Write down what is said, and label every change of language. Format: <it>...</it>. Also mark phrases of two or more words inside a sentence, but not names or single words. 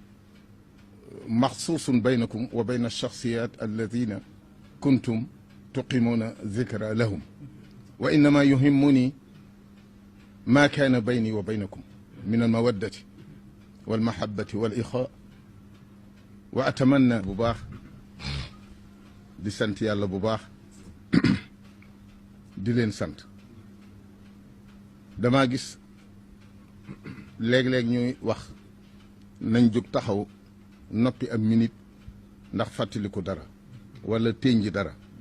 <ar>مخصوص بينكم وبين الشخصيات الذين كنتم تقيمون ذكرى لهم، وإنما يهمني ما كان بيني وبينكم من المودة والمحبة والإخاء.</ar> <wo>وأتمنى bu baax di sant yàlla bu baax di leen sant. damaa gis léeg-léeg ñuy wax nañ jóg taxaw noppi am minute ndax fàttaliku dara wala ténji dara.</wo>